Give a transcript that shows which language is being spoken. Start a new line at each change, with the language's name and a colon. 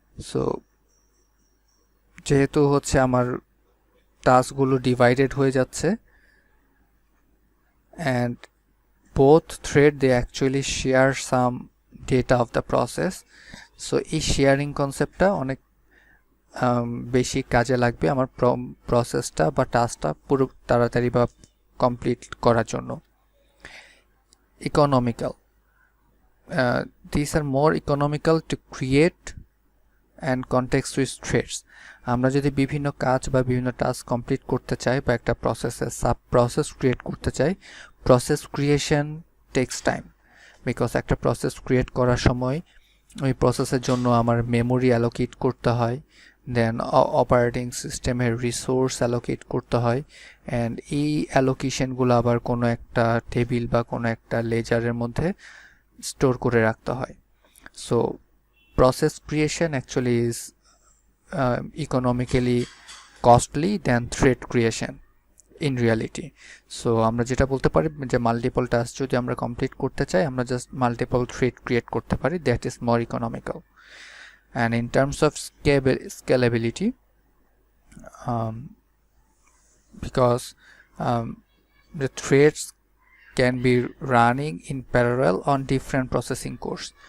Bangla: So যেহেতু হচ্ছে আমার টাস্কগুলো ডিভাইডেড হয়ে যাচ্ছে and
English: both thread they actually share some data of the process,
Bangla: so এই শেয়ারিং কনসেপ্টটা অনেক বেশি কাজে লাগবে আমার প্রসেসটা বা টাস্কটা পুরো তাড়াতাড়ি বা কমপ্লিট করার জন্য।
English: Economical, these are more economical to create and context switch threads।
Bangla: আমরা যদি বিভিন্ন কাজ বা বিভিন্ন টাস্ক কমপ্লিট করতে চাই বা একটা প্রসেসের সাব প্রসেস ক্রিয়েট করতে চাই,
English: process creation takes time,
Bangla: because একটা প্রসেস ক্রিয়েট করার সময় ওই প্রসেসের জন্য আমার মেমোরি অ্যালোকেট করতে হয়, দেন অপারেটিং সিস্টেমের রিসোর্স অ্যালোকেট করতে হয়, অ্যান্ড এই অ্যালোকেশনগুলো আবার কোনো একটা টেবিল বা কোনো একটা লেজারের মধ্যে স্টোর করে রাখতে হয়।
English: So process creation actually is economically costly than thread creation in reality.
Bangla: So আমরা যেটা বলতে পারি যে মাল্টিপল টাস্ক যদি আমরা কমপ্লিট করতে চাই আমরা জাস্ট মাল্টিপল থ্রেড ক্রিয়েট করতে পারি,
English: That is more economical. And in terms of scalability, because the threads can be running in parallel on different processing cores।